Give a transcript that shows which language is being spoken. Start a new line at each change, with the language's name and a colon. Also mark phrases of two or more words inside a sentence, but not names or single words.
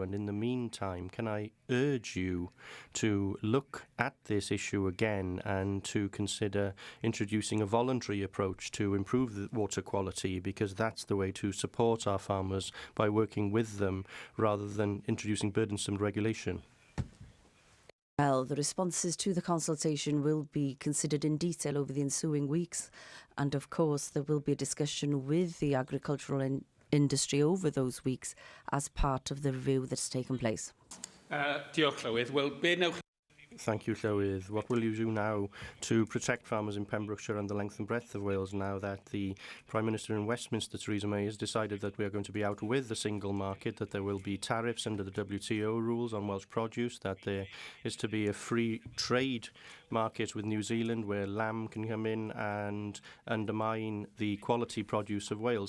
English: And in the meantime, can I urge you to look at this issue again and to consider introducing a voluntary approach to improve the water quality, because that's the way to support our farmers, by working with them rather than introducing burdensome regulation? Well, the responses to the consultation will be considered in detail over the ensuing weeks, and of course there will be a discussion with the agricultural industry over those weeks as part of the review that's taken place.
Welsh: Diolch, Llywydd. Wel, be newch...
English: Thank you, Llywydd. What will you do now to protect farmers in Pembrokeshire and the length and breadth of Wales, now that the Prime Minister in Westminster, Theresa May, has decided that we are going to be out with the single market, that there will be tariffs under the WTO rules on Welsh produce, that there is to be a free trade market with New Zealand where lamb can come in and undermine the quality produce of Wales?